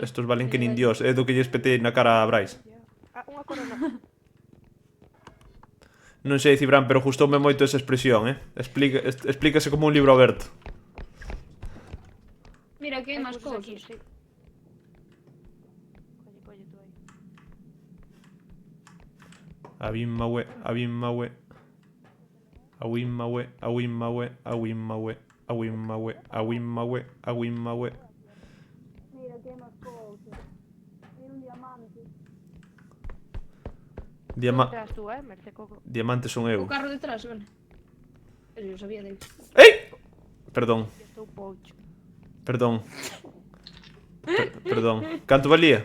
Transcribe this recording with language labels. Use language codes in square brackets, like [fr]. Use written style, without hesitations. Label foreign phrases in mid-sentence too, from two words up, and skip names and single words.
[gl] Estos valen que nin dios. É do que lle espetei na cara a Bryce. Ah, unha corona. Non sei, Cibran, pero gustoume moito esa expresión, explícase como un libro aberto. Mira, aquí hai máis cousas cousas. aquí, sí. Colle tú aí. Abimmawe, abimmawe. Awimmawe, awimmawe, awimmawe, awimmawe, awimmawe, awimmawe. Mira, aquí hai máis cousas. Mira un diamante. Detrás tú, Merce Coco. Diamantes son eu. O carro detrás, vale. [es] Eso yo sabía [gl] de aí. ¡Ey! Perdón, Estou poucho. perdón. Perdón. Canto valía?